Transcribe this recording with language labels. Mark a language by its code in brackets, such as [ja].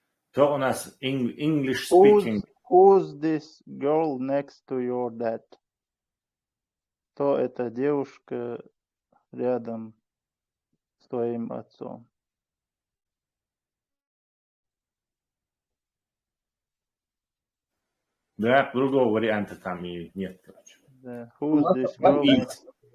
[ru] Кто у нас [en] English speaking? Who's this girl next to your dad? [ru] Кто эта девушка рядом с твоим отцом? Да, другого варианта там и нет. Да. [en] Who's this girl next?